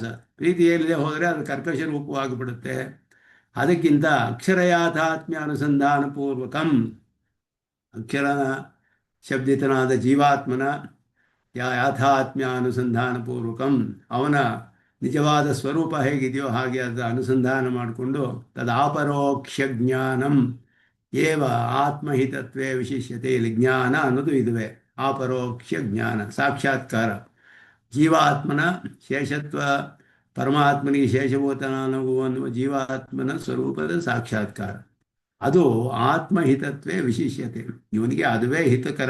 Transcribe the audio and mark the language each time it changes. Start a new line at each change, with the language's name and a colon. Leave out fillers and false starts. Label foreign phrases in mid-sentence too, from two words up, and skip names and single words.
Kannada: ಪ್ರೀತಿ ಇಲ್ಲದೆ ಹೋದರೆ ಅದು ಕರ್ಕಶ ರೂಪವಾಗಿಬಿಡುತ್ತೆ. ಅದಕ್ಕಿಂತ
Sanskrit: ಅಕ್ಷರಯಾಥಾತ್ಮ್ಯ ಅನುಸಂಧಾನ ಪೂರ್ವಕಂ,
Kannada: ಅಕ್ಷರ ಶಬ್ದಿತನಾದ ಜೀವಾತ್ಮನ
Sanskrit: ಯಾಥಾತ್ಮ್ಯ ಅನುಸಂಧಾನ ಪೂರ್ವಕಂ,
Kannada: ಅವನ ನಿಜವಾದ ಸ್ವರೂಪ ಹೇಗಿದೆಯೋ ಹಾಗೆ ಅದು ಅನುಸಂಧಾನ ಮಾಡಿಕೊಂಡು
Sanskrit: ತದಾಪರೋಕ್ಷ ಜ್ಞಾನಂ ಏವ ಆತ್ಮಹಿತತ್ವೇ ವಿಶಿಷ್ಯತೆ.
Kannada: ಇಲ್ಲಿ ಜ್ಞಾನ ಅನ್ನೋದು ಇದುವೆ, ಅಪರೋಕ್ಷ ಜ್ಞಾನ ಸಾಕ್ಷಾತ್ಕಾರ. ಜೀವಾತ್ಮನ ಶೇಷತ್ವ, ಪರಮಾತ್ಮನಿಗೆ ಶೇಷಭೂತನಾಗುವ ಜೀವಾತ್ಮನ ಸ್ವರೂಪದ ಸಾಕ್ಷಾತ್ಕಾರ, ಅದು
Sanskrit: ಆತ್ಮಹಿತತ್ವೇ ವಿಶಿಷ್ಯತೆ.
Kannada: ಇವನಿಗೆ ಅದುವೇ ಹಿತಕರ.